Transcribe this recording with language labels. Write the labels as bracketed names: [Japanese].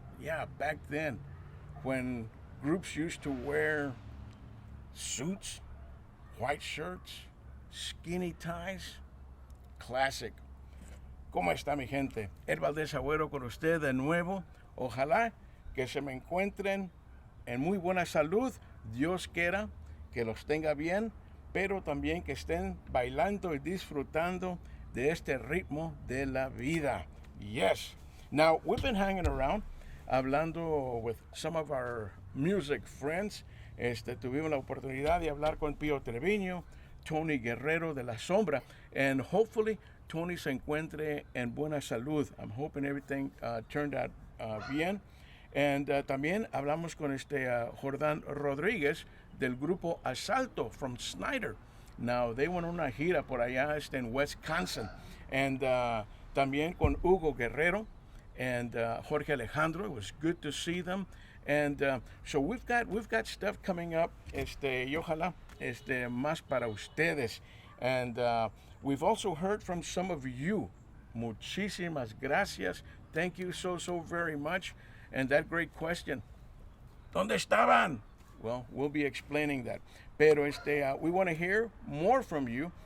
[English] Yeah, back then when groups used to wear suits, white shirts, skinny ties. Classic. [Spanish] ¿Cómo está mi gente? Ed Valdez Agüero con usted de nuevo. Ojalá que se me encuentren en muy buena salud. Dios quiera que los tenga bien, pero también que estén bailando y disfrutando de este ritmo de la vida. [English] Yes. Now, we've been hanging around, [Spanish] hablando [English] with some of our music friends. [Spanish] Tuvimos la oportunidad de hablar con Pío Treviño, Tony Guerrero de La Sombra, [English] and hopefully [Spanish] Tony se encuentre en buena salud. [English] I'm hoping everything turned out [Spanish] bien. [English] And [Spanish] también hablamos con [English] Jordán Rodríguez del grupo Asalto from Snyder. Now, they went on [Spanish] una gira por allá en [English] Wisconsin. And [Spanish] también con [English] Hugo Guerrero and Jorge Alejandro. It was good to see them. And so we've got stuff coming up, [Spanish] y ojalá más para ustedes. [English] And we've also heard from some of you. [Spanish] Muchísimas gracias. [English] Thank you so very much. And that great question, [Spanish] ¿dónde estaban? [English] Well, we'll be explaining that. [Spanish] Pero [English] we want to hear more from you.